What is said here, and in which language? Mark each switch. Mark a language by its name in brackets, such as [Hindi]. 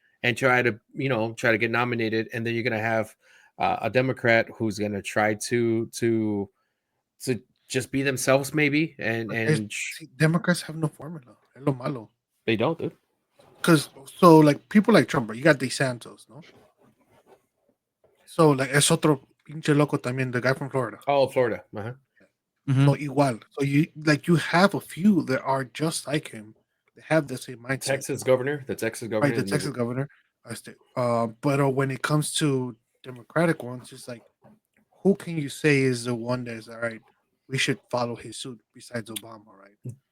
[English] and try to try to get nominated, and then you're gonna have a Democrat who's gonna try to just be themselves maybe But and see, Democrats have no formula. [Spanish] Es lo malo. [English] they don't, dude. Because so like people like Trump, you got DeSantis, no? So like [Spanish] es otro pinche loco también, [English] the guy from Florida. Oh, Florida. Uh-huh. Mhm. So igual. So you have a few that are just like him. They have the same mindset. Texas governor, the Texas governor, Right, the Texas governor. But when it comes to Democratic ones, it's like, who can you say is the one that's all right? We should follow his suit besides Obama, right?